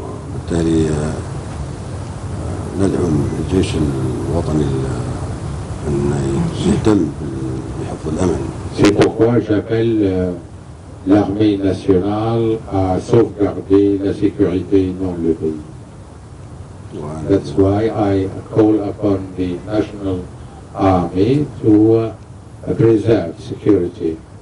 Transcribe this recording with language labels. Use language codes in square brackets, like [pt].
[ar] وبالتالي ندعو الجيش الوطني أن يهتم بحفظ الأمن. [fr] C'est pourquoi j'appelle l'armée nationale à sauvegarder la sécurité dans le pays. [en] That's why I call upon the National Army to preserve security.